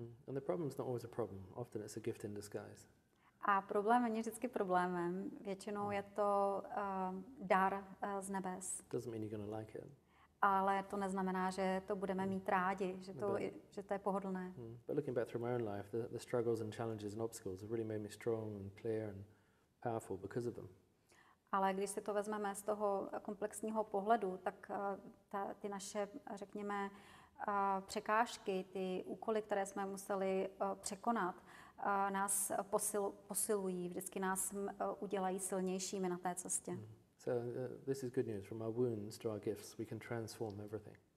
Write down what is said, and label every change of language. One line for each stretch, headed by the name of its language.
English: And the problem's not always a problem. Often it's a gift in disguise.
Czech: A problém není vždycky problémem. Většinou je to dar z nebes.
English: Doesn't mean you're going to like it.
Czech: Ale to neznamená, že to budeme mít rádi, že to je pohodlné.
English: But looking back through my own life, the struggles and challenges and obstacles have really made me strong and clear and powerful because of them.
Czech: Ale když si to vezmeme z toho komplexního pohledu, tak ty naše, řekněme, překážky, ty úkoly, které jsme museli překonat, nás posilují, vždycky nás udělají silnějšími na té cestě.
English: So this is good news. From our wounds to our gifts, we can transform everything.